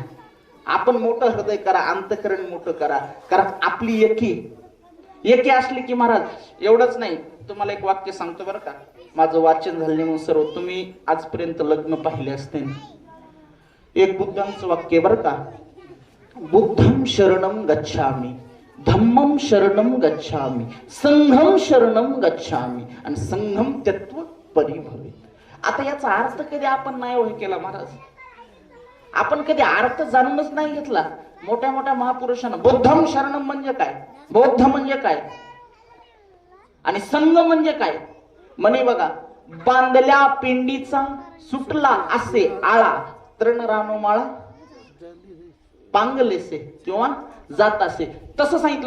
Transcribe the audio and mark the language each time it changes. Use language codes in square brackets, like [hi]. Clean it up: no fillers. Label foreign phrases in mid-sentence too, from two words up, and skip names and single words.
[mr] आपण मोठं हृदय करा, अंतकरण मोठं करा, कारण आपली एकी असली की महाराज एवढंच नाही. तुम्हाला एक वाक्य सांगतो बरं का, माझं वाचन झालं म्हणून सर्व तुम्ही आजपर्यंत लग्न पाहिले असते. एक बुद्धांचं वाक्य बरं का, [pi] बुद्धं शरणं गच्छामि, धम्मं शरणं गच्छामि, संघं शरणं गच्छामि आणि संघं त्यक्त्वा परिभवेत्. [mr] आता याचा अर्थ कधी आपण नाही ओळख केला महाराज. आपण कधी अर्थ जाणूनच नाही घेतला. मोठ्या मोठ्या महापुरुषांना [pi] बुद्धं शरणं [mr] म्हणजे काय, बौद्ध म्हणजे काय आणि संघ म्हणजे काय. म्हणे बघा, बांधल्या पिंडीचा सुटला असे आळा, तृण रानो माळा पांगलेसे किंवा जात असे, तसं सांगितलं.